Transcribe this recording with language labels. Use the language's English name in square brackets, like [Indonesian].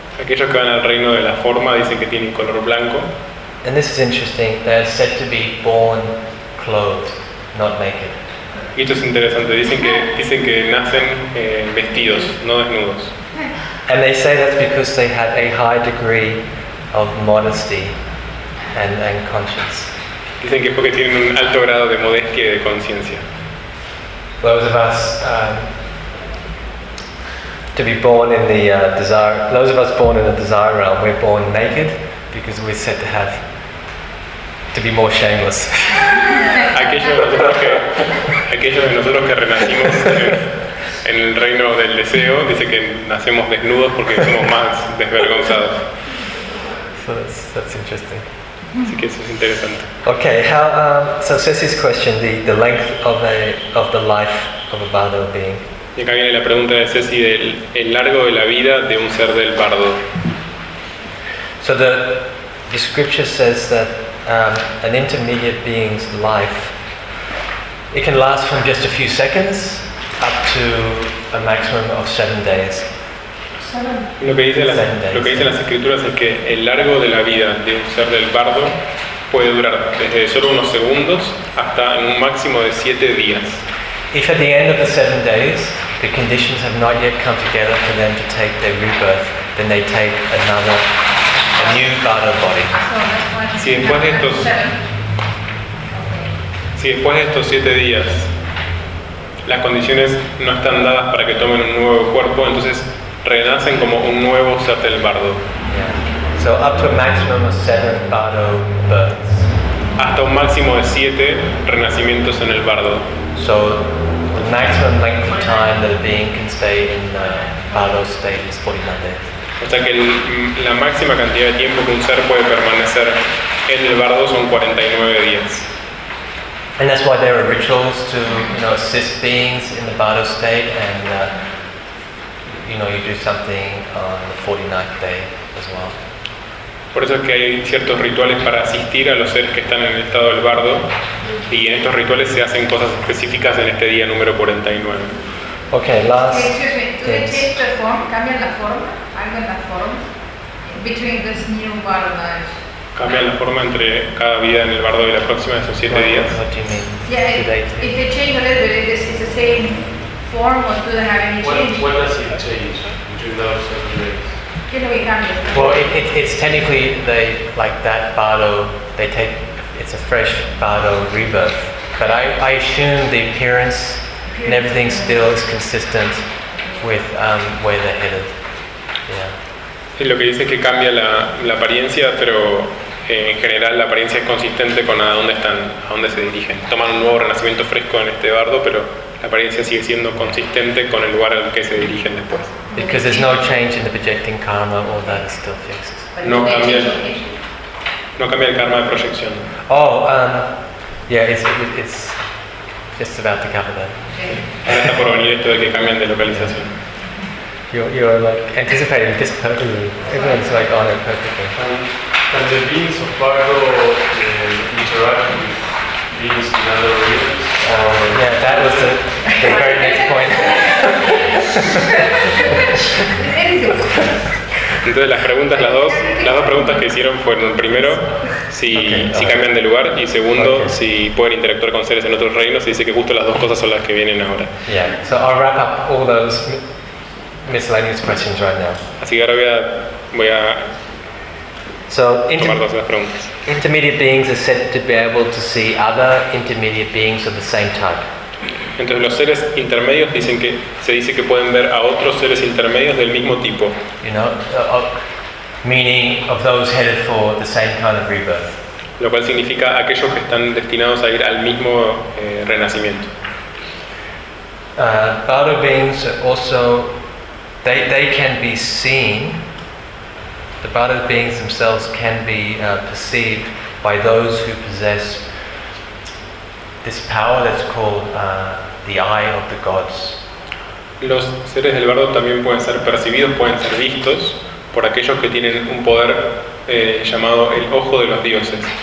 [Spanish] Aquellos que van al reino de la forma dicen que tienen color blanco. [English] And this is interesting. They are said to be born clothed, not naked. [Spanish] Y esto es interesante. Dicen que nacen vestidos, no desnudos. [English] And they say that's because they had a high degree of modesty and conscience. [Spanish] Dicen que porque tienen un alto grado de modestia y de conciencia. [English] Those of us. To be born in the desire. Those of us born in the desire realm, we're born naked because we're said to have to be more shameless. [Spanish] Aquellos de nosotros que renacimos en el reino del deseo dice que nacemos desnudos porque somos más desvergonzados. [English] So that's interesting. [Spanish] Así que eso es interesante. [English] Okay. How? So Ceci's question: the length of the life of a bardo being. [Spanish] Y acá viene la pregunta de Ceci del el largo de la vida de un ser del bardo. [English] So the scripture says that an intermediate being's life it can last from just a few seconds up to a maximum of 7 days. [Spanish] Lo que dice las escrituras es que el largo de la vida de un ser del bardo puede durar desde solo unos segundos hasta en un máximo de 7 días. [English] If at the end of the 7 days the conditions have not yet come together for them to take their rebirth, then they take a new bardo body. [Spanish] Si después de estos 7 días las condiciones no están dadas para que tomen un nuevo cuerpo, entonces renacen como un nuevo ser del bardo. [English] So up to a maximum of 7 bardo births. [Spanish] Hasta un máximo de 7 renacimientos en el bardo. [English] So the maximum length of time that a being can stay in the bardo state is 49 days. [Spanish] O sea que la máxima cantidad de tiempo que un ser puede permanecer en el bardo son 49 días. [English] And that's why there are rituals to, you know, assist beings in the bardo state, and you know, you do something on the 49th day as well. [Spanish] Por eso es que hay ciertos rituales para asistir a los seres que están en el estado del bardo, y en estos rituales se hacen cosas específicas en este día número 49. [English] Okay, last. Excuse me. Do they change the form? [Spanish] Cambian la forma? Algo en la forma? [English] Between this new bardo life. [Spanish] Cambian la forma entre cada vida en el bardo y la próxima de esos 7 días. [English] What do you mean? Yeah, if they change a little bit, is it the same form or do they have any change? When does it change between those 7 days? Well, it's technically they like that bardo. They take it's a fresh bardo rebirth. But I assume the appearance and everything still is consistent with where they're headed. Yeah. [Spanish] Lo que dice es que cambia la apariencia, pero en general la apariencia es consistente con a dónde están, a dónde se dirigen. Toman un nuevo renacimiento fresco en este bardo, pero la apariencia sigue siendo consistente con el lugar al que se dirigen después. [English] Because there's no change in the projecting karma, all that is still fixed. [Spanish] No cambia el karma de proyección. [English] Oh, yeah, it's just about to cover that. [Spanish] Está por venir esto de que cambien de localización. [English] You're like anticipating this perfectly. Everyone's like on it perfectly. And the beings of Bardo interact with beings in other regions. Yeah, that was the very next point. [Spanish] Entonces las dos preguntas que hicieron fueron primero si cambian de lugar y segundo si pueden interactuar con seres en otros reinos, y dice que justo las dos cosas son las que vienen ahora. [English] Yeah, so I'll wrap up all those miscellaneous questions right now. [Spanish] Así que ahora voy a [English] so [Spanish] tomar dos de las preguntas. [English] Intermediate beings are said to be able to see other intermediate beings of the same type. [Spanish] Entonces los seres intermedios se dice que pueden ver a otros seres intermedios del mismo tipo. [English] You know, meaning of those headed for the same kind of rebirth. [Spanish] Lo cual significa aquellos que están destinados a ir al mismo renacimiento. [English] Bardo beings also they can be seen. The bardo beings themselves can be perceived by those who possess this power that's called the eye of the gods. [Spanish] Los seres del bardo también pueden ser percibidos, pueden ser vistos por aquellos que tienen un poder llamado el ojo de los dioses.